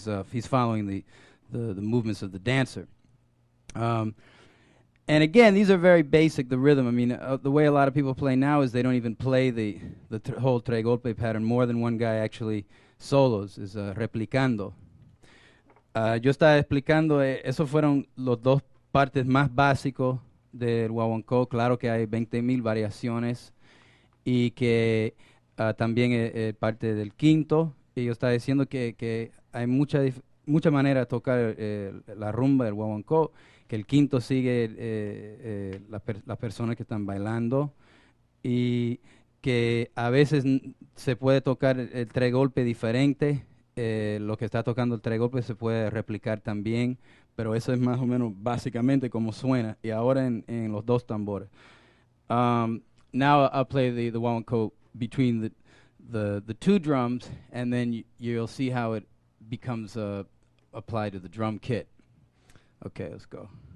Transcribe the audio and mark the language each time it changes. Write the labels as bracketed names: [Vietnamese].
[English] He's following the movements of the dancer. And again, these are very basic, the rhythm. I mean, the way a lot of people play now is they don't even play the whole tres golpe pattern. More than one guy actually solos, is replicando. [Spanish] Yo estaba explicando, esos fueron los dos partes más básicos del guaguancó. Claro que hay 20,000 variaciones, y que también parte del quinto. Y yo estaba diciendo que hay mucha manera de tocar la rumba, el guaguancó, que el quinto sigue las personas que están bailando, y que a veces se puede tocar el tres golpe diferente. Lo que está tocando el tres golpe se puede replicar también, pero eso es más o menos básicamente como suena, y ahora en los dos tambores. [English] Now I'll play the guaguancó between the two drums, and then you'll see how it becomes applied to the drum kit. Okay, let's go.